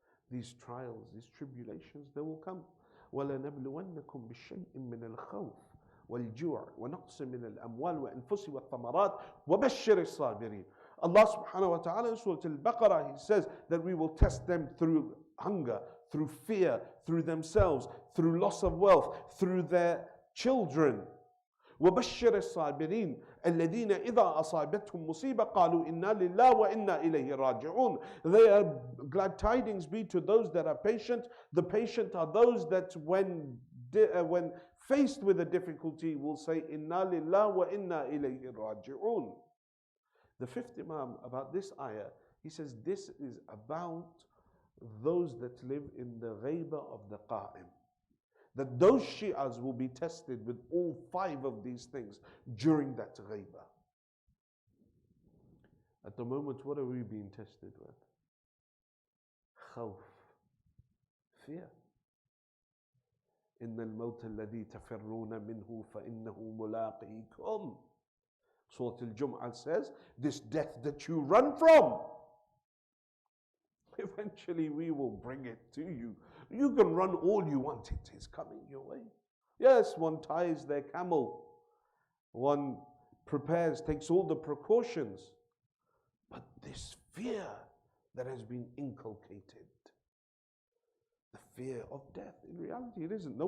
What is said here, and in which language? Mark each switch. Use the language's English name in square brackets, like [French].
[English] These trials, these tribulations, they will come. [Arabic] وَلَنَبْلُوَنَّكُمْ بِشَيْءٍ مِّنَ الْخَوْفِ والجوع ونقص من الأموال والأنفس والثمرات وبشر الصابرين. [English] Allah subhanahu wa ta'ala in Surah Al-Baqarah, He says that we will test them through hunger, through fear, through themselves, through loss of wealth, through their children. [Arabic] وبشر الصابرين الذين إذا أصابتهم مصيبة قالوا إنا لله وإنا إليه راجعون. [English] They are glad tidings be to those that are patient. The patient are those that when faced with a difficulty will say [Arabic] إنا لله وإنا إليه راجعون. [English] The fifth Imam about this ayah, he says this is about those that live in the ghaiba of the qa'im. That those Shi'as will be tested with all 5 of these things during that ghaiba. At the moment, what are we being tested with? Khawf, fear. [Arabic] إن الموت الذي تفرون منه فإنه ملاقيكم. [English] Surah Al-Jum'ah says, this death that you run from, eventually we will bring it to you. You can run all you want, it is coming your way. Yes, one ties their camel, one prepares, takes all the precautions, but this fear that has been inculcated, the fear of death, in reality it isn't.